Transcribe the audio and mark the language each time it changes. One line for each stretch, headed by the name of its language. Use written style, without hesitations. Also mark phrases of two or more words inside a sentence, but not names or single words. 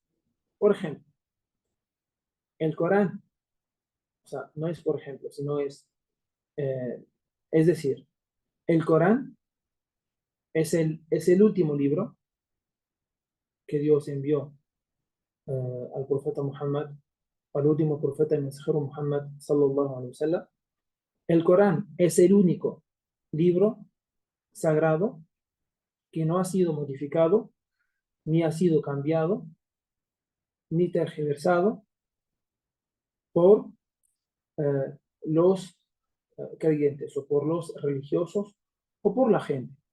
Spanish: Por ejemplo, el Corán, o sea, no es por ejemplo, sino es decir, el Corán es el último libro que Dios envió al profeta Muhammad, al último profeta y mensajero Muhammad
Arabic: صلى الله عليه وسلم.
Spanish: El Corán es el único libro sagrado que no ha sido modificado, ni ha sido cambiado, ni tergiversado por los creyentes o por los religiosos o por la gente.